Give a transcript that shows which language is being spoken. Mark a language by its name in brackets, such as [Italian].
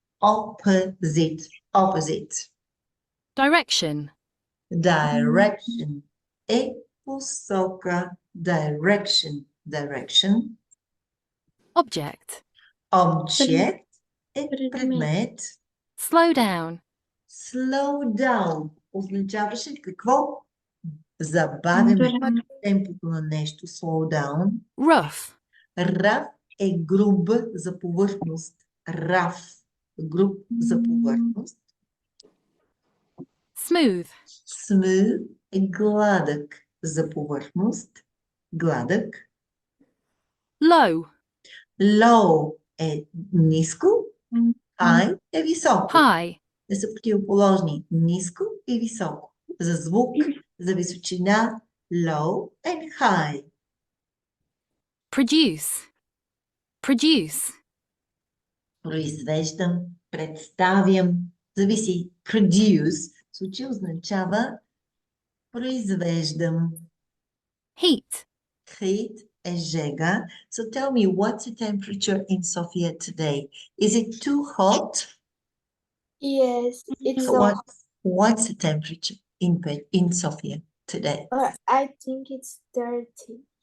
[English] Opposite. Opposite. Direction. [Bulgarian] Direction е посока. [English] Direction. Direction. Object. [Bulgarian] Object е предмет. [English] Slow down. [Bulgarian] Slow down означаваше какво? Забавяме темпото на нещо. [English] Slow down. Rough. [Bulgarian] Rough е груб за повърхност. Rough. Груб за повърхност. [English] Smooth. [Bulgarian] Smooth е гладък за повърхност. Гладък. [English] Low. [Bulgarian] Low е ниско. High е високо. [English] High. [Bulgarian] Не са противоположни. Ниско и високо. За звук, за височина. [English] Low and high. Produce. Produce. [Bulgarian] произвеждам, представям, зависи. Produce в случай означава произвеждам. [English] Heat. [Bulgarian] Heat е жега. [English] So tell me, what's the temperature in Sofia today? Is it too hot? Yes, it's What's the temperature in Sofia today? I think it's 30.